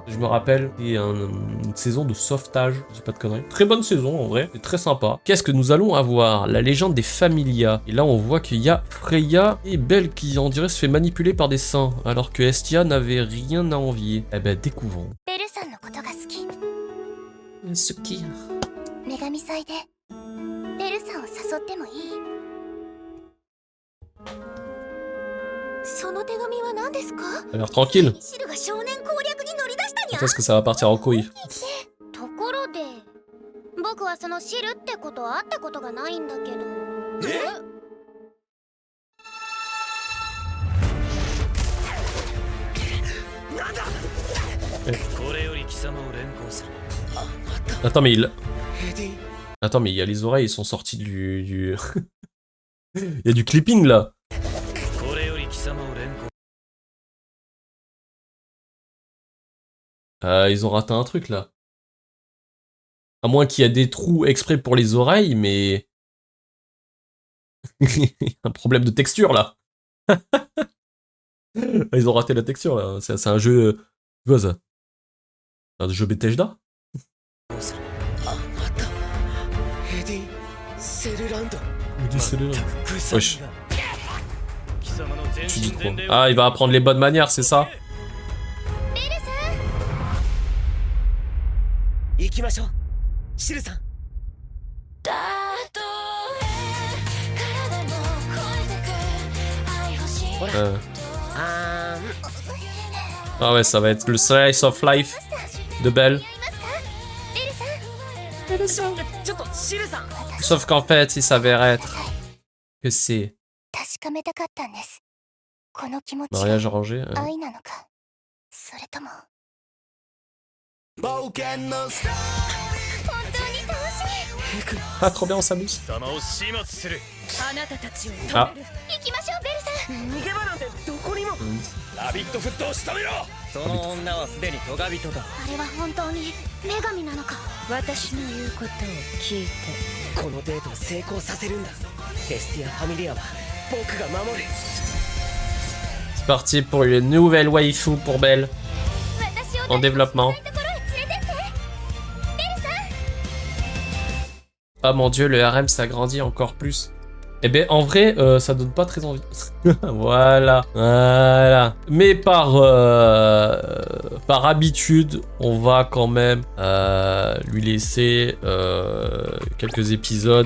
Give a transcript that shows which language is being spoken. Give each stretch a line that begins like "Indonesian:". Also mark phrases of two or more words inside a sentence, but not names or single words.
French: Je me rappelle, c'était une saison de sauvetage, je dis pas de conneries. Très bonne saison en vrai, c'est très sympa. Qu'est-ce que nous allons avoir? La légende des Familia. Et là on voit qu'il y a Freya et Belle qui on dirait se fait manipuler par des saints, alors que Estia n'avait rien à envier. Eh ben découvrons.
Japanese: ベルさんのことが好き。
French: Ce qui...
Japanese: 女神祭でベルさんを誘ってもいい？その手紙は何ですか？
French: Ça a l'air tranquille.
Japanese: シルが少年攻略に乗り出したにゃ。
French: Quand est-ce que ça va partir en couille?
Japanese: ところで、僕はそのシルってことは会ったことがないんだけど。これより貴様を連行する。
French: Attends mais il... Attends mais il y a les oreilles, ils sont sortis du... Il y a du clipping là.
Japanese: これより貴様を連行。
French: Ils ont raté un truc là. À moins qu'il y a des trous exprès pour les oreilles, mais... un problème de texture là. Ils ont raté la texture là. C'est un jeu... C'est quoi ça? Un jeu Bethesda? Wesh. Tu dis trop. Ah, il va apprendre les bonnes manières, c'est ça?
Japanese: 行きましょうシルさん
French: Ah ouais, ça va être le
English: slice of life
French: de Belle.
Japanese: ちょっとシルさん
French: Sauf qu'en fait, il s'avère être que c'est
Japanese: 確かめたかったんです。この気持ちが
French: mariage arrangé.
Japanese: 愛なのか、それとも。冒険のスター本当に楽しみ。
French: Ah, trop bien, on s'amuse.
Japanese: 貴様を始末する。あなたたちを
French: Ah,
Japanese: 行きましょう、ベルさん。逃げ場なんてどこにもラビットフットを仕留めろ。その女はすでにトガ人だあれは本当に女神なのか。私の言うことを聞いて。このデートを成功させるんだエスティア・ファミリアは僕が守る
French: c'est parti pour une nouvelle waifu pour Belle
Japanese: 私を
French: en développement.
Japanese: ところへ連れてって。ベルさん。
French: Ah mon dieu, le harem s'agrandit encore plus. Eh ben en vrai, ça donne pas très envie. Voilà, voilà. Mais par habitude, on va quand même lui laisser quelques épisodes.